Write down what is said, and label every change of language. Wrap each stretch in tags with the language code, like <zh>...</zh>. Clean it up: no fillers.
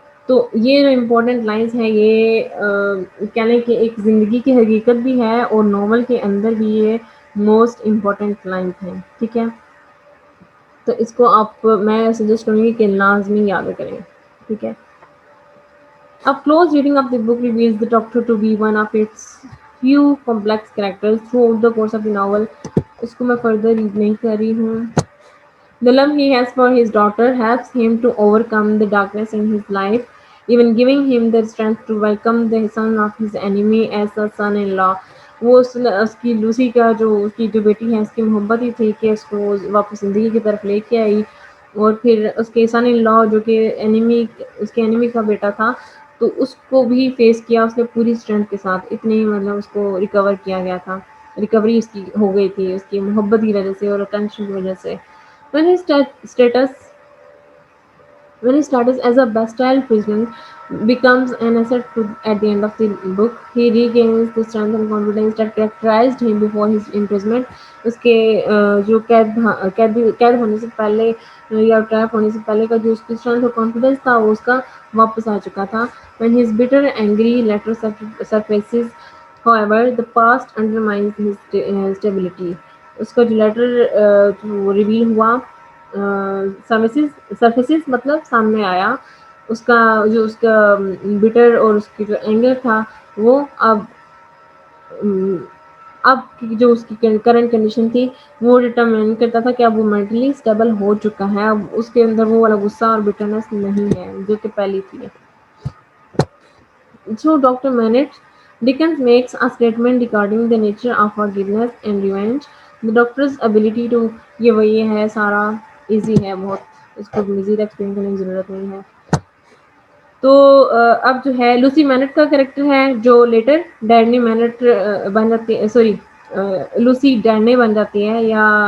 <hi>तो ये जो इम्पोर्टेंट लाइंस हैं ये कह लें कि एक ज़िंदगी की हकीकत भी है और नॉवल के अंदर भी ये मोस्ट इम्पोर्टेंट लाइंस हैं ठीक है तो इसको आप मैं सजेस्ट करूँगी कि लाजमी याद करें ठीक है</hi> <en>A close reading of the book reveals the Doctor to be one of its few complex characters throughout the course of the novel.</en> <hi>इसको मैं further read नहीं कर रही हूँ</hi> <en>The love he has for his daughter helps him to overcome the darkness in his life, even giving him the strength to welcome the son of his enemy as a son-in-law.</en> <hi>वो उसकी Lucy का जो उसकी जो बेटी है उसकी मोहब्बत ही थी कि उसको वापस ज़िंदगी की तरफ लेके आई और फिर उसके सन इन लॉ जो कि एनिमी उसके एनिमी का बेटा था तो उसको भी फेस किया उसने पूरी स्ट्रेंथ के साथ इतने ही मतलब उसको रिकवर किया गया था रिकवरी उसकी हो गई थी उसकी मोहब्बत की वजह से और अटेंशन की वजह से</hi> <en>when his status when his status as a Bastille prisoner becomes an asset at the end of the book, he regains the strength and confidence that characterized him before his imprisonment.</en> <hi>उसके जो कैद होने से पहले या trap होने से पहले का जो उसकी स्ट्रेंथ और कॉन्फिडेंस था वो उसका वापस आ चुका था.</hi> <en>When his bitter, angry letter surfaces, however, the past undermines his stability.</en> <hi>उसका जो लेटर रिवील हुआ सर्फेसिस मतलब सामने आया उसका जो उसका बिटर और उसकी जो एंगर था वो अब की जो उसकी करंट कंडीशन थी वो डिटरमाइन करता था कि अब वो मेंटली स्टेबल हो चुका है अब उसके अंदर वो वाला गुस्सा और बिटरनेस नहीं है जो कि पहली थी</hi> <en>So Dr. Manet, Dickens makes a statement regarding the nature of forgiveness and revenge. The doctor's ability to</en> <hi>ये है सारा easy है बहुत इसको मज़ीद एक्सप्लेन करने की ज़रूरत नहीं है तो अब जो है लूसी मैनेट का कैरेक्टर है जो लेटर डैनी मैनेट बन जाती है सॉरी लूसी डैने बन जाती है या</hi>